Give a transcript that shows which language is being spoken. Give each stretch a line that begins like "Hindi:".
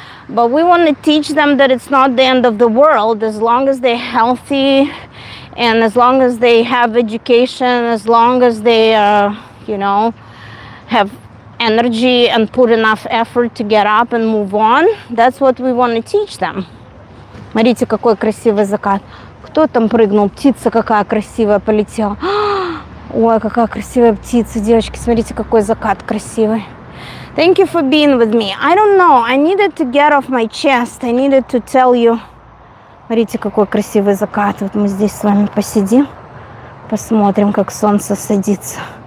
English: But we want to teach them that it's not the end of the world, as long as they're healthy, and as long as they have education, as long as they, you know, have energy and put enough effort to get up and move on. That's what we want to teach them.
Russian: Смотрите, какой красивый закат. Кто там прыгнул? Птица какая красивая полетела. Ой, какая красивая птица, девочки. Смотрите, какой закат красивый.
English: Thank you for being with me. I don't know, I needed to get off my chest. I needed to tell you.
Russian: Смотрите, какой красивый закат. Вот мы здесь с вами посидим, посмотрим, как солнце садится.